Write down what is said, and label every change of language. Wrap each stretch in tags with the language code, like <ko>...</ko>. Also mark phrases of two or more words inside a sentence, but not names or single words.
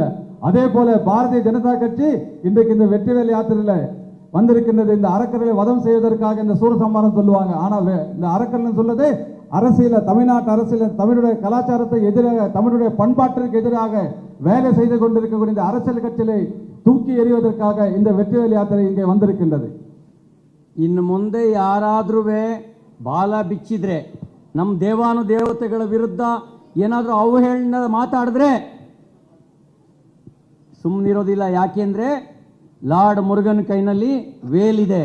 <ta>அதே போல பாரதிய ஜனதா கட்சி இன்றைக்கு இந்த வெற்றிவேல் யாத்திரையில வந்திருக்கின்றது. இந்த அரக்கர்களை வதம் செய்வதற்காக இந்த சூரசம்மானம் சொல்லுவாங்க. ஆனா இந்த அரக்கர்கள் சொல்றது அரசியல, தமிழ்நாட்டு அரசியல தமிழுடைய கலாச்சாரத்தை எதிராக, தமிழுடைய பண்பாட்டிற்கு எதிராக வேலை செய்து கொண்டிருக்கக்கூடிய இந்த அரசியல் கட்சியை தூக்கி எறிவதற்காக இந்த வெற்றிவேல் யாத்திரை இங்கே வந்திருக்கின்றது.</ta> <kn>ಇನ್ನು ಮುಂದೆ ಯಾರಾದ್ರೂ ಬಾಲ ಬಿಚ್ಚಿದ್ರೆ, ನಮ್ಮ ದೇವಾನುದೇವತೆಗಳ ವಿರುದ್ಧ ಏನಾದರೂ ಅವಹೇಳನ ಮಾತಾಡಿದ್ರೆ ಸುಮ್ಮನಿರೋದಿಲ್ಲ. ಯಾಕೆಂದ್ರೆ ಲಾರ್ಡ್ ಮುರುಗನ್ ಕೈನಲ್ಲಿ ವೇಲಿದೆ.</kn>